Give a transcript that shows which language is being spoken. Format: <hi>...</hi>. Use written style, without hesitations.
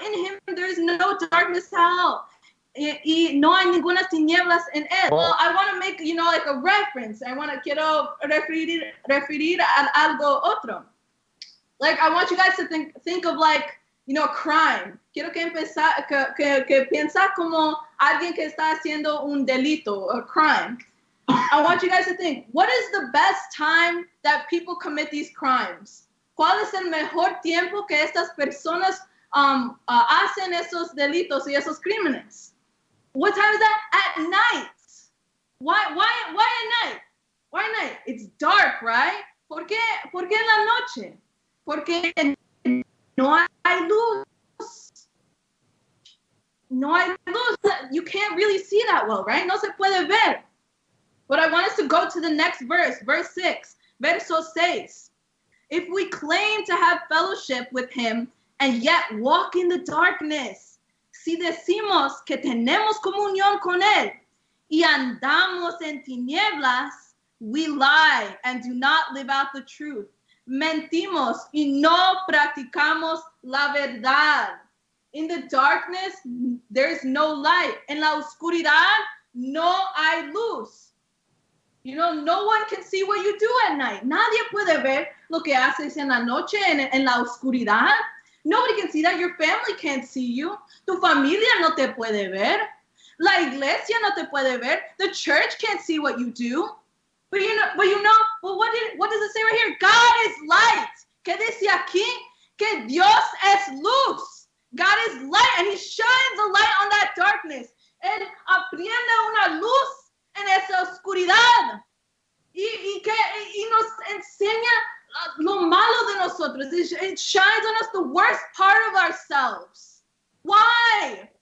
<en>In him there is no darkness at all.</en> <es>Y no hay ninguna tinieblas en él.</es> <en>Well, I want to make, like a reference.</en> <es>Quiero referir a algo otro.</es> <en>Like, I want you guys to think of like, crime.</en> <es>Quiero que piensa como alguien que está haciendo un delito</es> <en>or crime. I want you guys to think, what is the best time that people commit these crimes?</en> <es>¿Cuál es el mejor tiempo que estas personas hacen esos delitos y esos crímenes?</es> <en>What time is that? At night. Why at night? Why at night? It's dark, right?</en> <es>¿Por qué en la noche? Porque no hay luz. No hay luz.</es> <en>You can't really see that well, right?</en> <es>No se puede ver.</es> <en>But I want us to go to the next verse, verse 6,</en> <es>verso 6.</es> <en>If we claim to have fellowship with him and yet walk in the darkness,</en> <es>si decimos que tenemos comunión con él y andamos en tinieblas,</es> <en>we lie and do not live out the truth.</en> <es>Mentimos y no practicamos la verdad.</es> <en>In the darkness, there's no light.</en> <es>En la oscuridad, no hay luz.</es> <en>You know, no one can see what you do at night.</en> <es>Nadie puede ver lo que haces en la noche, en la oscuridad.</es> <en>Nobody can see that. Your family can't see you.</en> <es>Tu familia no te puede ver. La iglesia no te puede ver.</es> <en>The church can't see what you do. But what does it say right here? God is light.</en> <es>¿Qué dice aquí? Que Dios es luz.</es> <en>God is light, and he shines a light on that darkness.</en> <es>Él apriende una luz en esa oscuridad. Y nos enseña lo malo de nosotros.</es> <en>It shines on us the worst part of ourselves. Why?</en>